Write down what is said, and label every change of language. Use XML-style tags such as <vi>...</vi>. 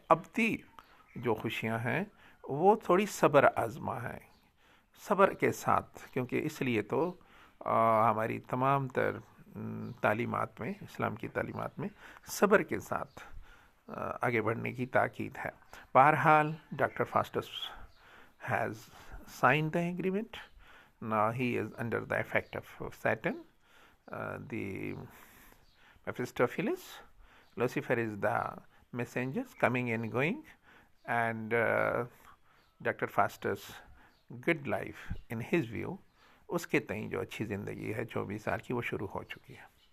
<ur>ابدی جو خوشیاں ہیں وہ تھوڑی صبر آزما ہیں، صبر کے ساتھ، کیونکہ اس لیے تو ہماری تمام تر تعلیمات میں، اسلام کی تعلیمات میں صبر کے ساتھ آگے بڑھنے کی تاکید ہے.</ur> <en>بہرحال doctor Faustus has signed the agreement. Now he is under the effect of Satan, the Mephistopheles. Lucifer is the messengers coming and going, and Dr. Faustus' good life in his view،</en> <ur>اس کے تئیں جو اچھی زندگی ہے 24 سال کی، وہ شروع ہو چکی ہے.</ur>